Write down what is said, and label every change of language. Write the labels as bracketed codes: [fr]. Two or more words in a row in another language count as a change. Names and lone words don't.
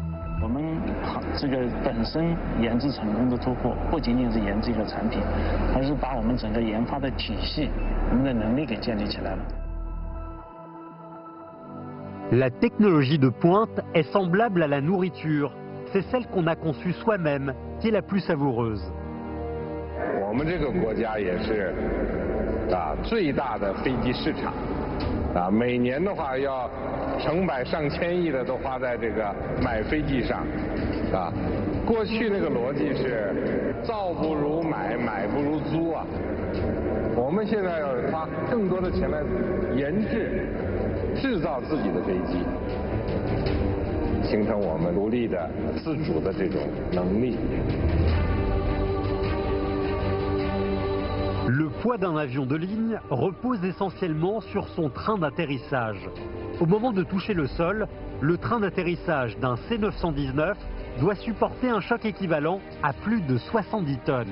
[fr] La technologie de pointe est semblable à la nourriture. C'est celle qu'on a conçue soi-même qui est la plus savoureuse. [zh] 最大的飞机市场每年的话要成百上千亿的都花在这个买飞机上过去那个逻辑是造不如买，买不如租我们现在要花更多的钱来研制制造自己的飞机，形成我们独立的自主的这种能力。 [fr] Le poids d'un avion de ligne repose essentiellement sur son train d'atterrissage. Au moment de toucher le sol, le train d'atterrissage d'un C919 doit supporter un choc équivalent à plus de 70 tonnes.